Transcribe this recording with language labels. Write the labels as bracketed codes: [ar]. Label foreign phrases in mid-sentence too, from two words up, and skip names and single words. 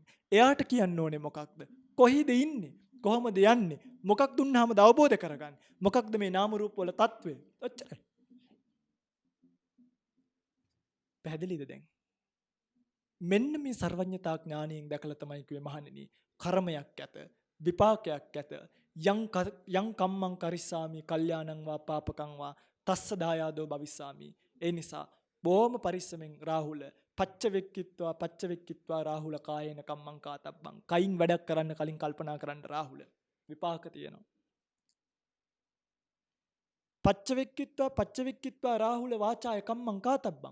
[si] එයාට කියන්න ඕනේ මොකක්ද? කොහිද ඉන්නේ? කොහොමද යන්නේ? මොකක් දුන්නාමද අවබෝධ කරගන්නේ? මොකක්ද මේ නාම රූප වල తත්වය? ඔච්චරයි. පැහැදිලිද දැන්? මෙන්න මේ සර්වඥතා ඥානයෙන් දැකලා තමයි කිව්වේ මහණෙනි කර්මයක් ඇත විපාකයක් ඇත [pi] යං කම්මං කරිස්සාමි කල්යාණං වා පාපකං වා තස්ස දායාදෝ භවිස්සාමි. [si] ඒ නිසා බොහොම පරිස්සමෙන් [pi] රාහුල පච්චවෙක්කිත්වා රාහුල කායේන කම්මං කාතබ්බං. [si] කයින් වැඩක් කරන්න කලින් කල්පනා කරන්න රාහුල. විපාක තියෙනවා. [pi] පච්චවෙක්කිත්වා රාහුල වාචාය කම්මං කාතබ්බං.